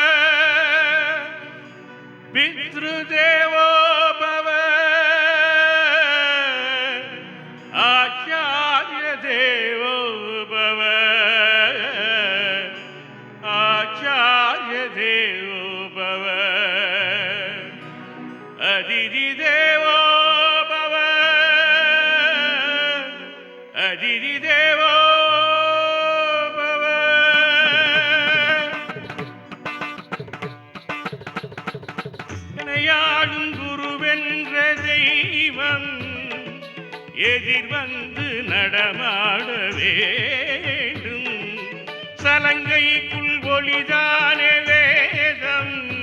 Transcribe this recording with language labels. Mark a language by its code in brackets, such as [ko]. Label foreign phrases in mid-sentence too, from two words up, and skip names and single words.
[sa] पितृदेवो भव आचार्य देवो भव आचार्य देवो भव अतिथि देवो भव अतिथि देवो [ta] யாழும் குருவென்ற தெய்வம் எதிர் வந்து நடமாட வேண்டும் சலங்கைக்குள் ஒளிதானே வேதம்